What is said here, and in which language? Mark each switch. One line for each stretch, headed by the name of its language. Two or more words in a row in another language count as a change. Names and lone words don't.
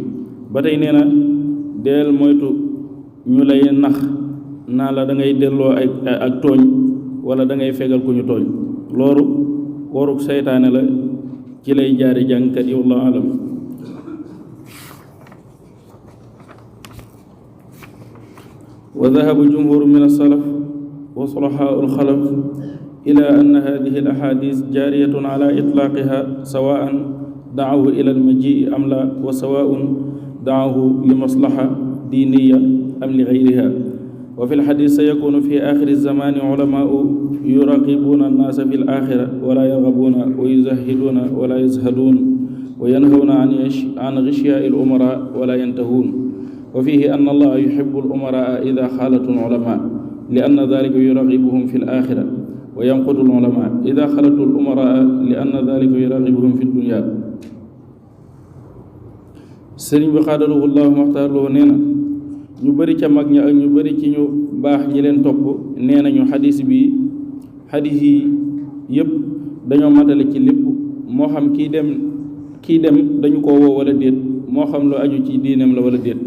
Wolof: ba tey nee na deel moytu ñu lay nax naa la da ngay delloo ak tooñ wala da ngay fegal ku ñu tooñ. loolu waruk seytaane la ci lay jaari jàngkat yi
Arabic: والله أعلم. وذهب جمهور من السلف وصلحاء الخلف إلى أن هذه الأحاديث جارية على إطلاقها سواء دعوه إلى المجيء أم لا، وسواء دعوه لمصلحة دينية أم لغيرها. وفي الحديث سيكون في آخر الزمان علماء يراقبون الناس في الآخرة ولا يرغبون، ويزهدون ولا يزهدون، وينهون عن غشياء الأمراء ولا ينتهون. وفيه أن الله يحب الأمراء إذا خالت العلماء لأن ذلك يرغبهم في الآخرة، وينقض العلماء إذا خلطوا الأمراء لأن ذلك يرغبهم في الدنيا.
Wolof: sëriñ bi xaadalahu llahu maxtaarloo nee na ñu bëri ca mag ña ak ñu bëri ci ñu baax ñi leen topp nee nañu xadis yi yëpp dañoo matale ci lépp, moo xam kii dem dañu ko woo wala déet, moo xam lu aju ci diineem la wala déet.